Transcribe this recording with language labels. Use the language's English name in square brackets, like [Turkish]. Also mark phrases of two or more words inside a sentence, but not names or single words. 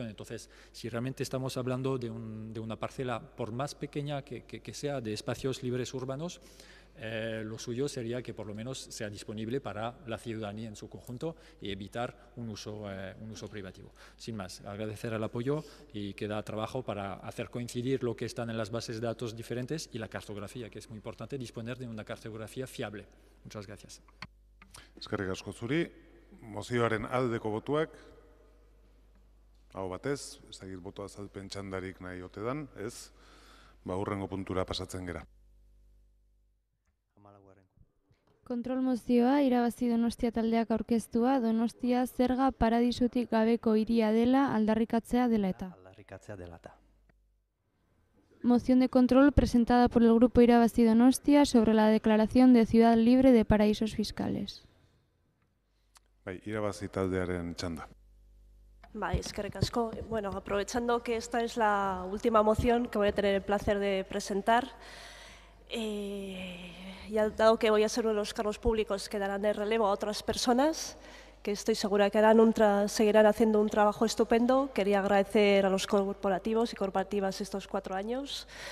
[Spanish] Entonces, si realmente estamos hablando de una parcela, por más pequeña que sea, de espacios libres urbanos, lo suyo sería que por lo menos sea disponible para la ciudadanía en su conjunto y evitar un uso privativo. Sin más, agradecer el apoyo y queda trabajo para hacer coincidir lo que están en las bases de datos diferentes y la cartografía, que es muy importante disponer de una cartografía fiable. Muchas gracias. [Basque] Eskerrik asko zuri. Mozioaren aldeko botuak, aho batez, ez dakit boto azalpen txandarik nahi ote dan, ez? Hurrengo puntura pasatzen gera. Kontrol mozioa irabazi Donostia taldeak aurkeztua, Donostia zerga paradisutik gabeko hiria dela aldarrikatzea dela eta. [Spanish] Moción de control presentada por el Grupo Irabazi Donostia sobre la declaración de ciudad libre de paraísos fiscales. [Basque] Irabazi taldearen txanda. Eskerrik asko. [Spanish] Bueno, aprovechando que esta es la última moción que voy a tener el placer de presentar, ya dado que voy a ser uno de los cargos públicos que darán de relevo a otras personas, que estoy segura que seguirán haciendo un trabajo estupendo, quería agradecer a los corporativos y corporativas estos 4 años.